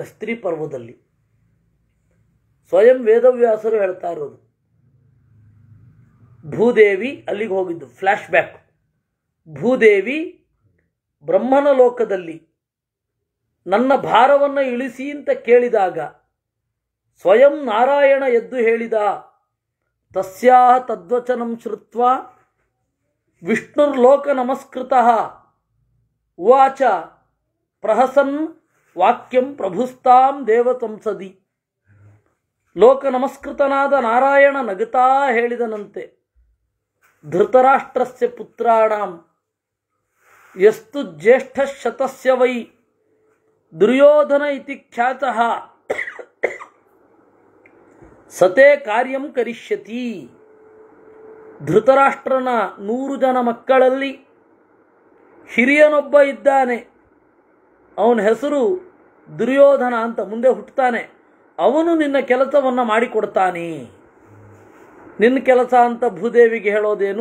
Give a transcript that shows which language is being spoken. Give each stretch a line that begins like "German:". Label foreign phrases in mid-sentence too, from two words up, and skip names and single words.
Kannada: ಸ್ತ್ರೀ ಪರ್ವದಲ್ಲಿ ಸ್ವಯಂ ವೇದವ್ಯಾಸರು ಹೇಳ್ತಾ ಇರೋದು. ಭೂದೇವಿ ಅಲ್ಲಿಗೆ ಹೋಗಿದ್ದು
English: flash back.
Kannada: ಭೂದೇವಿ ಬ್ರಹ್ಮನ ಲೋಕದಲ್ಲಿ ನನ್ನ ಭಾರವನ್ನು ಇಳಿಸಿ ಅಂತ ಕೇಳಿದಾಗ ಸ್ವಯಂ ನಾರಾಯಣ ಎದ್ದು ಹೇಳಿದ,
Sanskrit: ತಸ್ಯಾಹ ತದ್ವಚನಂ ಶ್ರುತ್ವಾ ವಿಷ್ಣುರ್ಲೋಕ ನಮಸ್ಕೃತಃ ಉವಾಚ ಪ್ರಹಸನ್ ವಾಕ್ಯಂ ಪ್ರಭುಸ್ತಾಂ ದೇವತಂಸದಿ.
Kannada: ಲೋಕ ನಮಸ್ಕೃತನಾದ ನಾರಾಯಣ ನಗುತ್ತಾ ಹೇಳಿದನಂತೆ,
Sanskrit: ಧೃತರಾಷ್ಟ್ರಸ್ಯ ಪುತ್ರಾಣಾಂ ಯಸ್ತು ಜ್ಯೇಷ್ಠ ಶತಸ್ಯ ವೈ ದುರ್ಯೋಧನ ಇತಿ ಖ್ಯಾತಃ ಸತೇ ಕಾರ್ಯಂ ಕರಿಷ್ಯತಿ.
Kannada: ಧೃತರಾಷ್ಟ್ರನ 100 ಜನ ಮಕ್ಕಳಲ್ಲಿ ಹಿರಿಯನೊಬ್ಬ ಇದ್ದಾನೆ. ಅವನ ಹೆಸರು ದುರ್ಯೋಧನ ಅಂತ ಮುಂದೆ ಹುಟ್ಟುತ್ತಾನೆ. ಅವನು ನಿನ್ನ ಕೆಲಸವನ್ನು ಮಾಡಿಕೊಡ್ತಾನೆ. ನಿನ್ನ ಕೆಲಸ ಅಂತ ಭೂದೇವಿಗೆ ಹೇಳೋದೇನು?